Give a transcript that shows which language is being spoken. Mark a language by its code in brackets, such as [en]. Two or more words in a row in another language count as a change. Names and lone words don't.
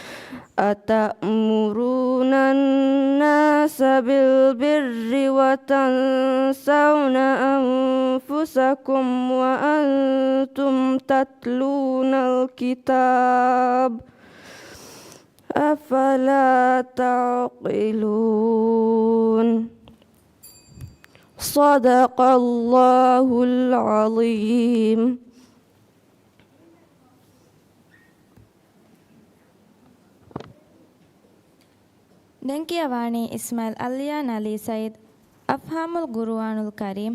[ar] أتأمرون الناس بالبر وتنسون أنفسكم وأنتم تتلون الكتاب أفلا تعقلون. صدق الله العظيم. [si] දැන් කියවන්නේ ඉස්මායිල් අලියා නලී සයිද් අෆ්හාමුල් ගුර්ආනුල් කරීම්.